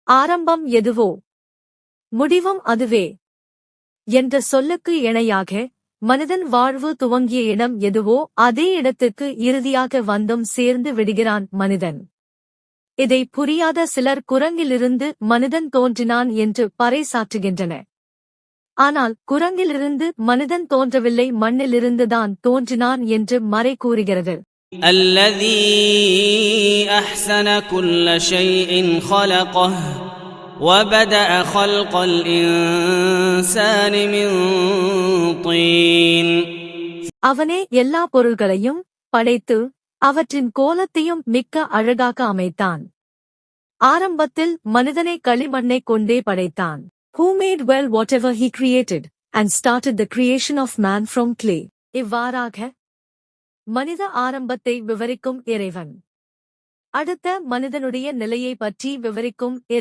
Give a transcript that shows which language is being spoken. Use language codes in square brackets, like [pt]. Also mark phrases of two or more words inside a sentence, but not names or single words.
[ta] ஆரம்பம் எதுவோ முடிவும் அதுவே என்ற சொல்லுக்கு இணையாக மனிதன் வாழ்வு துவங்கிய இடம் எதுவோ அதே இடத்துக்கு இறுதியாக வந்தும் சேர்ந்து விடுகிறான் மனிதன். இதை புரியாத சிலர் குரங்கிலிருந்து மனிதன் தோன்றினான் என்று பறைசாற்றுகின்றனர். ஆனால் குரங்கிலிருந்து மனிதன் தோன்றவில்லை, மண்ணிலிருந்துதான் தோன்றினான் என்று மறை கூறுகிறது. [ar] الذي أحسن كل شيء خلقه وبدأ خلق الإنسان من طين. [ta] அவனே எல்லா பொருள்களையும் படைத்து அவற்றின் கோலத்தையும் மிக்க அழகாக அமைத்தான். ஆரம்பத்தில் மனிதனை களிமண்ணைக் கொண்டே படைத்தான். [en] Who made well whatever he created and started the creation of man from clay. [ta] இவ்வாறாக மனித ஆரம்பத்தை விவரிக்கும் இறைவன் அடுத்த மனிதனுடைய நிலையை பற்றி விவரிக்கும்